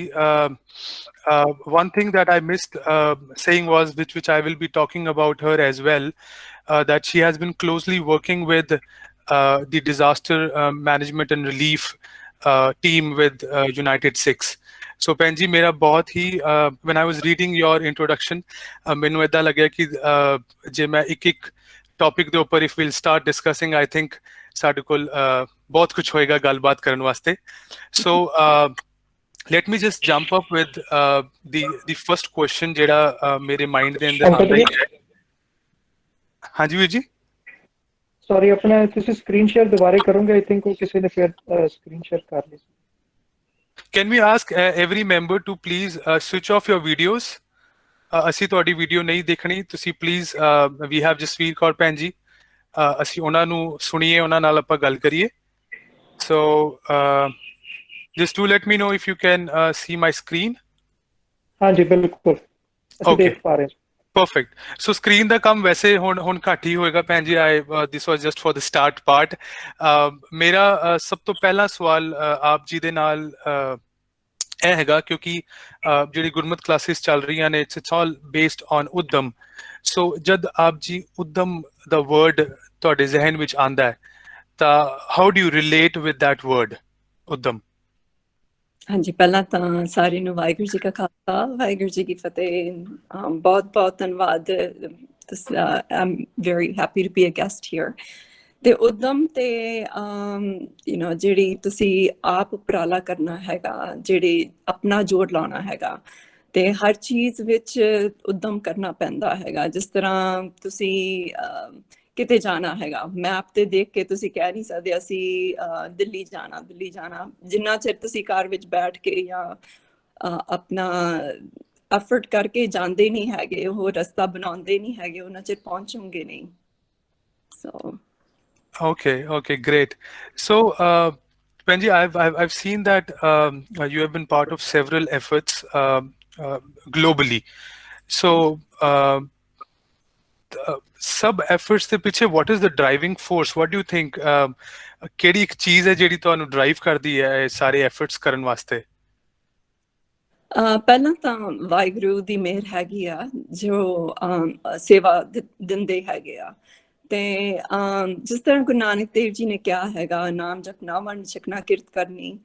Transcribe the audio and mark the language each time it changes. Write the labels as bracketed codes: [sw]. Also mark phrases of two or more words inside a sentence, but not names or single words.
[en] One thing that I missed saying was, which I will be talking about her as well, that she has been closely working with the disaster management and relief team with United Sikhs. So Panji, [pa] ਮੇਰਾ ਬਹੁਤ ਹੀ [en] when I was reading your introduction, [pa] ਮੈਨੂੰ ਏਦਾਂ ਲੱਗਿਆ ਕਿ ਜੇ ਮੈਂ ਇੱਕ ਟੌਪਿਕ ਦੇ ਉੱਪਰ [en] if we'll start discussing, I think [pa] ਸਾਡੇ ਕੋਲ ਬਹੁਤ ਕੁਝ ਹੋਏਗਾ ਗੱਲਬਾਤ ਕਰਨ ਵਾਸਤੇ. [en] So let me just jump up with the first question [pa] ਜਿਹੜਾ ਮੇਰੇ ਮਾਈਂਡ ਦੇ ਅੰਦਰ ਆਉਂਦਾ ਹੈ. ਹਾਂਜੀ ਵੀਰ ਜੀ. Sorry, ਆਪਣਾ ਤੁਸੀਂ [en] screen share [pa] ਦੁਬਾਰਾ ਕਰੋਗੇ? [en] I think [pa] ਉਹ ਕਿਸੇ ਨੇ ਫਿਰ [en] screen share [pa] ਕਰ ਲਈ. [en] Can we ask every member to please switch off your videos? [pa] ਅਸੀਂ ਤੁਹਾਡੀ ਵੀਡੀਓ ਨਹੀਂ ਦੇਖਣੀ ਤੁਸੀਂ ਪਲੀਜ਼ [en] we have [pa] ਜਸਵੀਰ ਕੌਰ ਭੈਣ ਜੀ ਅਸੀਂ ਉਹਨਾਂ ਨੂੰ ਸੁਣੀਏ ਉਹਨਾਂ ਨਾਲ ਆਪਾਂ ਗੱਲ ਕਰੀਏ [en] so just do let me know if you can see my screen [pa] ਹਾਂਜੀ ਬਿਲਕੁਲ ਅਸੀਂ ਦੇਖ ਪਾ ਰਹੇ ਹਾਂ [en] perfect so [pa] screen ਦਾ ਕੰਮ ਵੈਸੇ ਹੁਣ ਘੱਟ ਹੀ ਹੋਏਗਾ ਭੈਣ ਜੀ [en] this was just for the start part [pa] ਮੇਰਾ ਸਭ ਤੋਂ ਪਹਿਲਾ ਸਵਾਲ ਆਪ ਜੀ ਦੇ ਨਾਲ ਇਹ ਹੈਗਾ ਕਿਉਂਕਿ ਜਿਹੜੀ ਗੁਰਮਤ ਕਲਾਸਿਸ ਚੱਲ ਰਹੀਆਂ ਨੇ [en] it's all based on [pa] ਉਦਮ ਸੋ ਜਦ ਆਪ ਜੀ ਉਦਮ ਦਾ ਵਰਡ ਤੁਹਾਡੇ ਜ਼ਿਹਨ ਵਿੱਚ ਆਉਂਦਾ ਹੈ ਤਾਂ [en] how do you relate with that word [pa] ਉਦਮ ਹਾਂਜੀ ਪਹਿਲਾਂ ਤਾਂ ਸਾਰਿਆਂ ਨੂੰ ਵਾਹਿਗੁਰੂ ਜੀ ਕਾ ਖਾਲਸਾ ਵਾਹਿਗੁਰੂ ਜੀ ਕੀ ਫਤਿਹ ਬਹੁਤ ਬਹੁਤ ਧੰਨਵਾਦ [en] I'm very happy to be a guest here [pa] ਤੇ ਉਦਮ ਤੇ ਜਿਹੜੀ ਤੁਸੀਂ ਆਪ ਉਪਰਾਲਾ ਕਰਨਾ ਹੈਗਾ ਜਿਹੜੀ ਆਪਣਾ ਜੋੜ ਲਾਉਣਾ ਹੈਗਾ ਤੇ ਹਰ ਚੀਜ਼ ਵਿੱਚ ਉਦਮ ਕਰਨਾ ਪੈਂਦਾ ਹੈਗਾ ਜਿਸ ਤਰ੍ਹਾਂ ਤੁਸੀਂ ਕਿਤੇ ਜਾਣਾ ਹੈਗਾ ਮੈਪ ਤੇ ਦੇਖ ਕੇ ਤੁਸੀਂ ਕਹਿ ਨਹੀਂ ਸਕਦੇ ਅਸੀਂ ਦਿੱਲੀ ਜਾਣਾ ਜਿੰਨਾ ਚਿਰ ਤੁਸੀਂ ਕਾਰ ਵਿੱਚ ਬੈਠ ਕੇ ਜਾਂ ਆਪਣਾ ਐਫਰਟ ਕਰਕੇ ਜਾਂਦੇ ਨਹੀਂ ਹੈਗੇ, ਉਹ ਰਸਤਾ ਬਣਾਉਂਦੇ ਨਹੀਂ ਹੈਗੇ, ਉਹਨਾਂ ਚਿਰ ਪਹੁੰਚੂਗੇ ਨਹੀਂ। [en] So Okay, great. So, Benji, I've seen that you have been part of several efforts globally. So, sub efforts [pa] ਦੇ ਪਿੱਛੇ [en] what is the driving force? What do you think? [pa] ਕਿਹੜੀ ਇੱਕ ਚੀਜ਼ ਹੈ ਜਿਹੜੀ ਤੁਹਾਨੂੰ ਡਰਾਈਵ ਕਰਦੀ ਹੈ ਇਹ ਸਾਰੇ efforts ਕਰਨ ਵਾਸਤੇ? ਪਹਿਲਾਂ ਤਾਂ ਵਾਹਿਗੁਰੂ ਦੀ ਮਿਹਰ ਹੈਗੀ ਆ ਜੋ ਸੇਵਾ ਦਿੰਦੇ ਹੈਗੇ ਆ। ਤੇ ਜਿਸ ਤਰ੍ਹਾਂ ਗੁਰੂ ਨਾਨਕ ਦੇਵ ਜੀ ਨੇ ਕਿਹਾ ਹੈਗਾ, ਨਾਮ ਜਪਣਾ, ਵੰਡ ਛਕਣਾ, ਕਿਰਤ ਕਰਨੀ।